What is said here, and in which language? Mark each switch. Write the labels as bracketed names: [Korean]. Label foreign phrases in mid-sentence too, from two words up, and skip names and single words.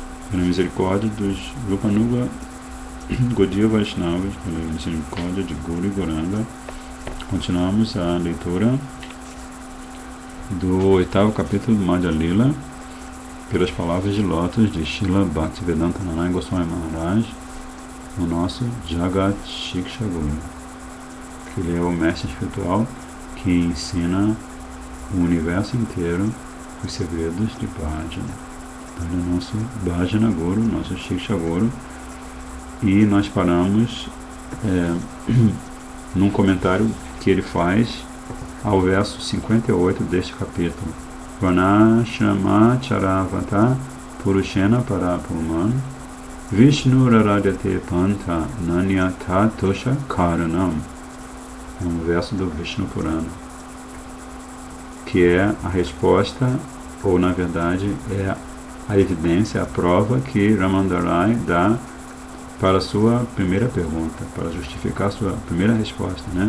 [Portuguese] pela misericórdia dos Rupanuga Gaudiya Vaishnavas, pela misericórdia de Gaura e Gauranga, continuamos a leitura do 8º capítulo do Madhya Lila, pelas palavras de lótus de Srila Bhaktivedanta Narayana Goswami Maharaj, o nosso Jagat Shiksha Guru, que ele é o mestre espiritual que ensina o universo inteiro os segredos de Bhajana. Então, ele é o nosso Bhajana Guru, nosso Shiksha Guru, e nós paramos num comentário que ele faz ao verso 58 deste capítulo. [Sanskrit] वर्णाश्रम चारवता पुरुषेण परपुमान् विष्णु राराध्यते पन्था नान्यत तोष कारणम्. [Portuguese] É um verso do Vishnu Purana, que é a resposta, ou na verdade é a evidência, a prova que Ramandarai dá para a sua primeira pergunta, para justificar a sua primeira resposta, né?